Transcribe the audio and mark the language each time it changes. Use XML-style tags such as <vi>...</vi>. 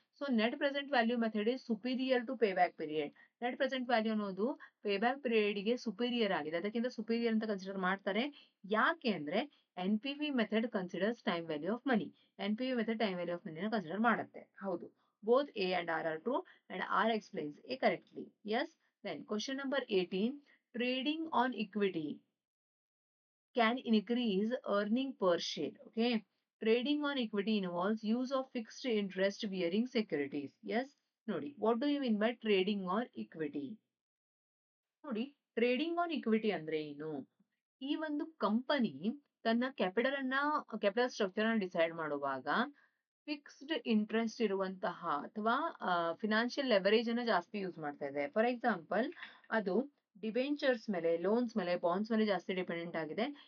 <en>So net present value method is superior to pay back period.</en> <kn>Net present value ಅನ್ನೋದು pay back period ಗೆ superior ಆಗಿದೆ, ಅದಕ್ಕಿಂತ superior ಅಂತ consider ಮಾಡ್ತಾರೆ. ಯಾಕೆ ಅಂದ್ರೆ</kn> <en>N P V method considers time value of money.</en> <kn>N P V method time value of ಮನಿನ consider ಮಾಡುತ್ತೆ. ಹೌದು.</kn> <en>Both A and R are true and R explains A correctly. Yes. Then question number 18. Trading on equity can increase earning per share. Okay. Trading on equity involves use of fixed interest bearing securities. Yes.</en> <kn>Nodi.</kn> <en>What do you mean by trading on equity?</en> <kn>ನೋಡಿ, trading on equity ಅಂದ್ರೆ ಏನು? ಈ ಒಂದು company ತನ್ನ capital structure ಅನ್ನ decide ಮಾಡುವಾಗ fixed interest ಇರುವಂತಹ ಅಥವಾ ಫಿನಾನ್ಷಿಯಲ್ ಲೆವರೇಜ್ ಅನ್ನ ಜಾಸ್ತಿ ಯೂಸ್ ಮಾಡ್ತಾ ಇದೆ.</kn> <en>for example,</en> <kn>ಅದು ಡಿಬೆಂಚರ್ಸ್ ಮೇಲೆ, ಲೋನ್ಸ್ ಮೇಲೆ, ಬಾಂಡ್ಸ್ ಮೇಲೆ ಜಾಸ್ತಿ ಡಿಪೆಂಡೆಂಟ್ ಆಗಿದೆ.</kn>